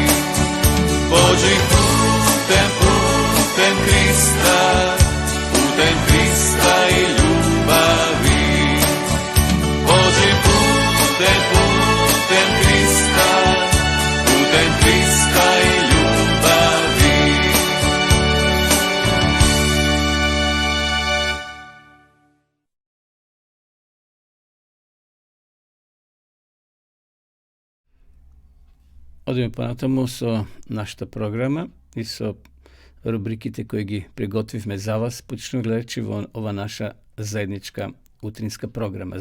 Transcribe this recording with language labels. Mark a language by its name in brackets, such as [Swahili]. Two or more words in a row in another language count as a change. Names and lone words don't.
[Croatian] Pođi putem Krista i ljubavi. Pođi putem Krista i ljubavi. [Macedonian] Одиме понатаму со нашата програма и со рубриките кои ги приготвивме за вас, почнувани гледачи, во ова наша заедничка утринска програма.